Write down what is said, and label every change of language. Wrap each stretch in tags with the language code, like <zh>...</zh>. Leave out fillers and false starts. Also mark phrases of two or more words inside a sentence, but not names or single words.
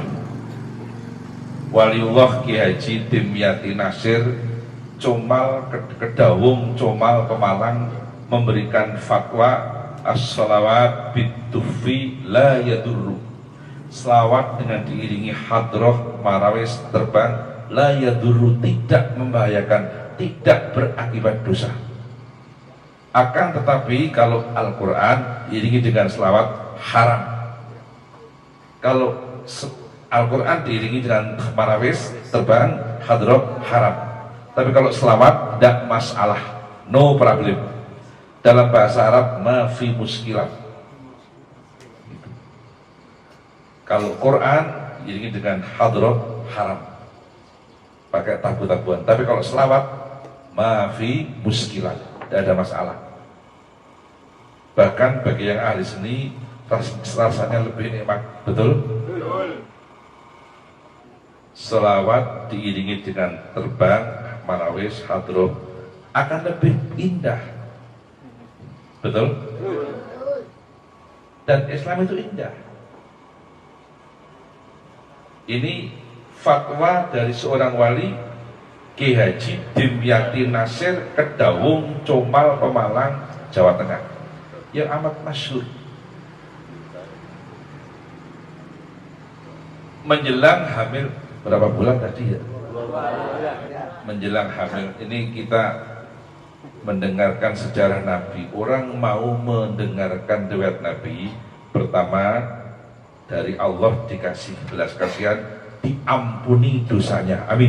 <id>Waliullah Ki Haji Dimyati Nasir Comal Kedawung Comal Pemalang memberikan fatwa</id> <ar>الصلوات بالدف لا يضر.</ar> <id>Selawat dengan diiringi hadroh marawis terbang</id> <ar>لا يضر,</ar> <id>tidak membahayakan, tidak berakibat dosa. Akan tetapi kalau Al-Quran diiringi dengan selawat haram. Kalau Al-Quran diiringi dengan marawis terbang hadroh haram. Tapi kalau selawat tidak masalah,</id> <en>no problem.</en> <id>Dalam bahasa Arab</id> <ar>ما في مشكلات.</ar> <id>Kalau Quran diiringi dengan hadroh haram, pakai tabu-tabuan. Tapi kalau selawat</id> <ar>ما في مشكلات,</ar> <id>tidak ada masalah. Bahkan bagi yang ahli seni rasanya lebih nikmat, betul? Selawat diiringi dengan terbang marawis hadroh akan lebih indah, betul? Dan Islam itu indah. Ini fatwa dari seorang wali, Ki Haji Dimyati Nasir Kedawung Comal Pemalang Jawa Tengah, yang amat masyhur. Menjelang hamil berapa bulan tadi ya? Menjelang hamil ini kita mendengarkan sejarah Nabi. Orang mau mendengarkan riwayat Nabi, pertama dari Allah dikasih belas kasihan, diampuni dosanya, amin.</id>